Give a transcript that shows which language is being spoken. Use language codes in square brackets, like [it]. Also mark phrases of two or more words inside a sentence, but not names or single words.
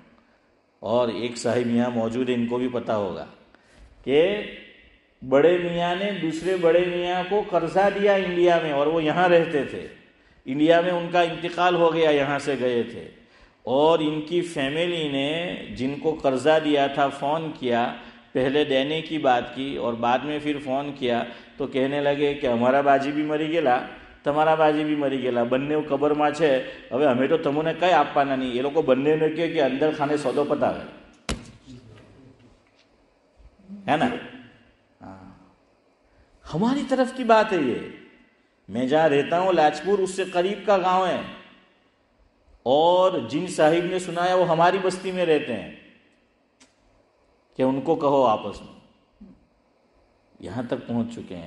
[ur] اور ایک صاحب یہاں موجود ہے، ان کو بھی پتہ ہوگا کہ بڑے میاں نے دوسرے بڑے میاں کو قرضہ دیا انڈیا میں، اور وہ یہاں رہتے تھے، انڈیا میں ان کا انتقال ہو گیا، یہاں سے گئے تھے، اور ان کی فیملی نے جن کو قرضہ دیا تھا فون کیا، پہلے دینے کی بات کی اور بعد میں پھر فون کیا تو کہنے لگے کہ ہمارا باجی بھی مری گیلا، تمہارا باجی بھی مری گیلا، بننے قبر [gu] માં છે، હવે અમે તો તમને કઈ આપવાના નહીં। એ લોકો બંનેને કહે કે અંદર ખાને સોદો પતાવે، [ur] ہے نا؟ ہماری طرف کی بات ہے یہ۔ میں جہاں رہتا ہوں لاجپور، اس سے قریب کا گاؤں ہے، اور جن صاحب نے سنایا وہ ہماری بستی میں رہتے ہیں کہ ان کو کہو آپس میں، یہاں تک پہنچ چکے ہیں۔